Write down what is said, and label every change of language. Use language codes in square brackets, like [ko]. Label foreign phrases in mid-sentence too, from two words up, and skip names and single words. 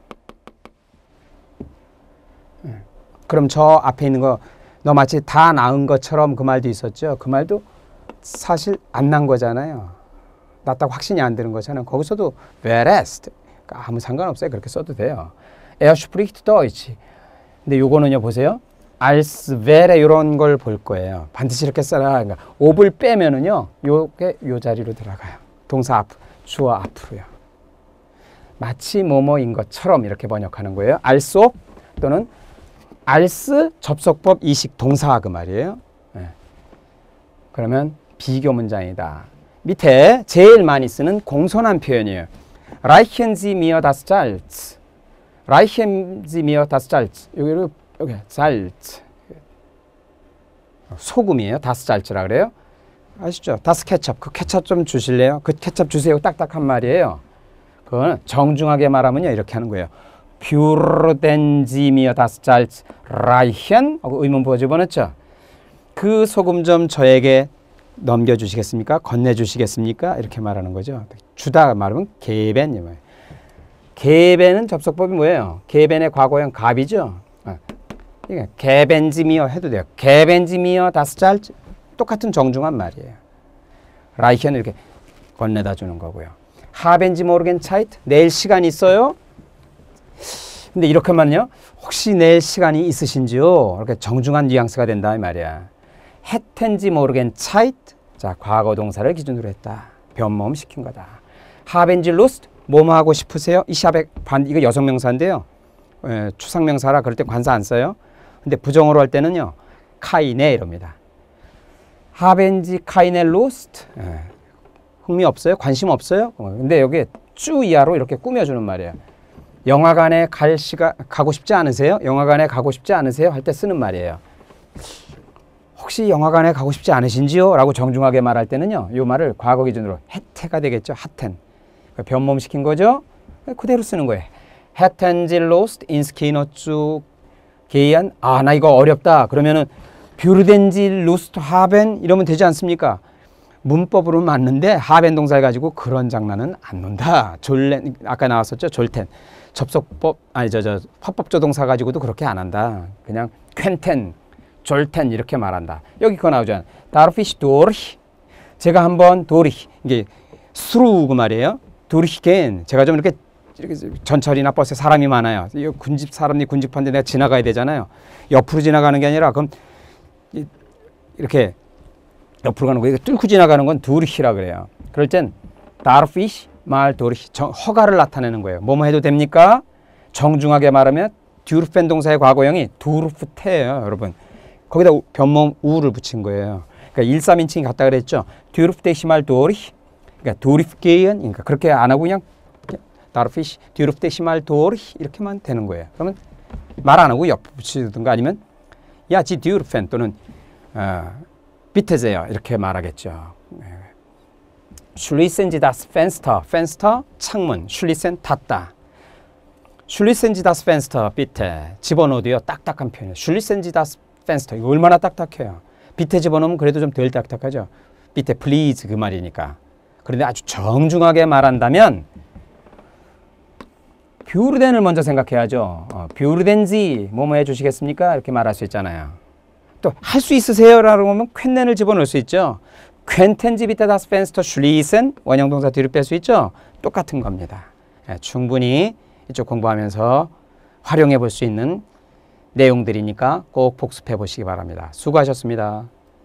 [ko] 그럼 저 앞에 있는 거 너 마치 다 나은 것처럼 그 말도 있었죠. 그 말도 사실 안 난 거잖아요. 낫다고 확신이 안 드는 거잖아요. 거기서도 whereas 아무 상관없어요. 그렇게 써도 돼요. [de] Er spricht Deutsch. [ko] 근데 요거는요 보세요. [de] als wäre [ko] 이런 걸 볼 거예요. 반드시 이렇게 써라. 그러니까 ob을 빼면은요. 요게 요 자리로 들어가요. 동사 앞, 주어 앞으로요. 마치 뭐뭐인 것처럼 이렇게 번역하는 거예요. [de] als ob [ko] 또는 als 접속법 이식 동사 그 말이에요. 네. 그러면 비교 문장이다. 밑에 제일 많이 쓰는 공손한 표현이에요. [de] Reichen Sie mir das Salz. Reichen Sie mir das Salz. [ko] 여기 Salz. 소금이에요. [de] Das Salz [ko] 라 그래요. 아시죠? Das 케첩. 그 케첩 좀 주실래요? 그 케첩 주세요. 딱딱한 말이에요. 그거는 정중하게 말하면요. 이렇게 하는 거예요. [de] Würden Sie mir das Salz reichen? [ko] 하고 의문부호 집어넣죠. 그 소금 좀 저에게 넘겨주시겠습니까? 건네주시겠습니까? 이렇게 말하는 거죠. 주다 말하면 geben. geben 접속법이 뭐예요? geben의 과거형 갑이죠. 이게 [de] geben Sie mir [ko] 해도 돼요. [de] geben Sie mir das Salz [ko] 똑같은 정중한 말이에요. reichen 이렇게 건네다 주는 거고요. [de] haben Sie morgen Zeit? [ko] 내일 시간 있어요? 근데 이렇게만요. 혹시 내일 시간이 있으신지요? 이렇게 정중한 뉘앙스가 된다 이 말이야. [de] hätten Sie morgen Zeit? [ko] 자, 과거 동사를 기준으로 했다. 변모음 시킨 거다. [de] Haben Sie Lust? [ko] 뭐뭐 하고 싶으세요? 이 샵의 이거 여성 명사인데요. 추상 명사라 그럴 때 관사 안 써요. 근데 부정어로 할 때는요. [de] keine 이럽니다. Haben Sie keine Lust? [ko] 흥미 없어요? 관심 없어요? 근데 여기 쭈 이하로 이렇게 꾸며주는 말이에요. 영화관에 가고 싶지 않으세요? 영화관에 가고 싶지 않으세요? 할 때 쓰는 말이에요. 혹시 영화관에 가고 싶지 않으신지요? 라고 정중하게 말할 때는요. 이 말을 과거 기준으로 hätte가 되겠죠. hatten. 변모음 시킨 거죠. 그대로 쓰는 거예요. [de] Hätten Sie Lust ins Kino zu gehen? [ko] 아, 나 이거 어렵다. 그러면은 [de] würden Sie Lust haben? [ko] 이러면 되지 않습니까? 문법으로는 맞는데 haben 동사 해가지고 그런 장난은 안 논다. 졸렌 아까 나왔었죠. 졸텐. 접속법 아니 화법조 동사 가지고도 그렇게 안 한다. 그냥 퀸텐, 졸텐 이렇게 말한다. 여기 그거 나오잖아. [de] Darf ich durch? [ko] 제가 한번 durch 이게 through 그 말이에요. durchgehen. 제가 좀 이렇게 전철이나 버스에 사람이 많아요. 이 사람이 군집한데 내가 지나가야 되잖아요. 옆으로 지나가는 게 아니라 그럼 이렇게 옆으로 가는 거 이거 뚫고 지나가는 건 durch라 그래요. 그럴 땐 [de] darf ich [ko] 말 durch 허가를 나타내는 거예요. 뭐뭐 해도 됩니까? 정중하게 말하면 dürfen 동사의 과거형이 durfte예요, 여러분. 거기다 변모음 우를 붙인 거예요. 그러니까 1,3인칭이 같다 그랬죠. [de] dürfte ich mal durch. [ko] 그러니까 durchgehen. 그러니까 그렇게 안 하고 그냥 [de] darf ich, dürfte ich mal durch [ko] 이렇게만 되는 거예요. 그러면 말 안 하고 옆 붙이든가 아니면 [de] ja, Sie dürfen [ko] 또는 [de] bitte sehr [ko] 이렇게 말하겠죠. [de] Schließen Sie das Fenster. [ko] Fenster 창문. Schließen 닫다. [de] Schließen Sie das Fenster bitte. [ko] 집어넣어도요. 딱딱한 표현이에요. [de] Schließen Sie das Fenster. [ko] 이거 얼마나 딱딱해요. bitte 집어넣으면 그래도 좀 덜 딱딱하죠. bitte please 그 말이니까. 그런데 아주 정중하게 말한다면 würden을 먼저 생각해야죠. [de] würden Sie [ko] 뭐뭐 해주시겠습니까? 이렇게 말할 수 있잖아요. 또 할 수 있으세요? 라고 하면 퀸넨을 집어넣을 수 있죠. [de] könnten Sie bitte das Fenster schließen? [ko] 원형 동사 뒤로 뺄 수 있죠. 똑같은 겁니다. 충분히 이쪽 공부하면서 활용해 볼 수 있는 내용들이니까 꼭 복습해 보시기 바랍니다. 수고하셨습니다.